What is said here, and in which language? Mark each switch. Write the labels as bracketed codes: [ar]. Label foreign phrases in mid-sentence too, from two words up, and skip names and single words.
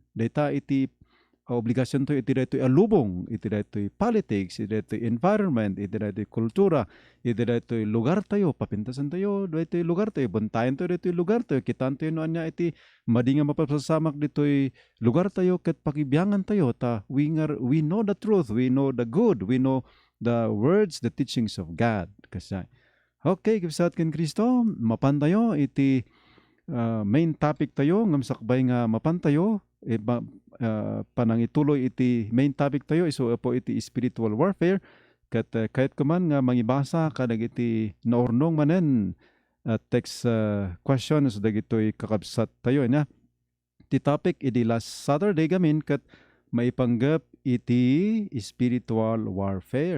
[ilo] Data iti obligasyon to iti dito alubong, iti dito politics, iti dito environment, iti dito kultura, iti dito lugar tayo, papintasan tayo, dito lugar tayo, buntayan tayo dito lugar tayo, kitan tayo no anya iti madinga mapasasamak dito lugar tayo, ket pakibiyangan tayo, ta [en] we know the truth, we know the good, we know the words, the teachings of God. [ilo] Kasi Okay, kabsat ken Kristo, mapan tayo iti [en] main topic [ilo] tayo ngam sakbay nga mapan tayo panang ituloy iti [en] main topic [ilo] tayo isu po iti [en] spiritual warfare [ilo] ket kahit kuman nga mangibasa kadag iti naurnong manen [en] text questions [ilo] dagitoy kakabsat tayo na ti topic iti [en] last Saturday [ilo] gamin ket maipanggep iti [en] spiritual warfare